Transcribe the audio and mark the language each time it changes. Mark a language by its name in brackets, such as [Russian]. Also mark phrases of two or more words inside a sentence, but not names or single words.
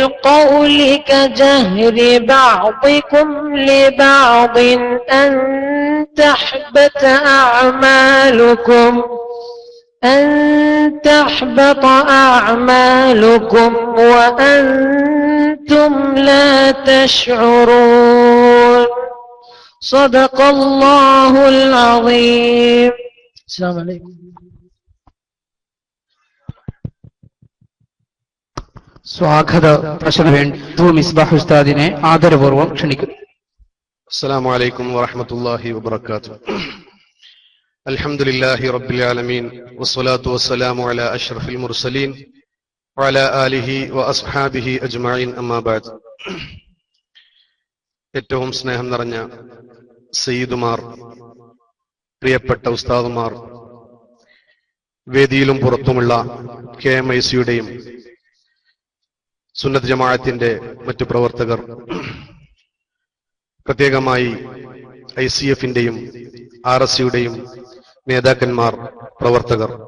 [Arabic] بالقول كجهر بعضكم لبعض أن تحبط أعمالكم وأنتم لا تشعرون صدق الله العظيم. السلام عليكم. [Malayalam] സ്വാഗത പ്രശ്നം വേണ്ടി മിസ്ബാഹ് ഉസ്താദിനെ ആദരപൂർവ്വം ക്ഷണിക്കുന്നു. [Arabic] السلام عليكم ورحمة الله وبركاته. الحمد لله رب العالمين والصلاة والسلام على أشرف المرسلين وعلى آله وأصحابه أجمعين أما بعد. [Malayalam] ഏറ്റവും സ്നേഹം നിറഞ്ഞ സയ്യിദുമാർ, പ്രിയപ്പെട്ട ഉസ്താദുമാർ, വേദിയിലും പുറത്തുമുള്ള KMIC-യുടെയും സുന്നത്ത് ജമാഅത്തിന്റെ മറ്റു പ്രവർത്തകർ, പ്രത്യേകമായി ICF-ന്റെയും RSC-യുടെയും നേതാക്കന്മാർ, പ്രവർത്തകർ,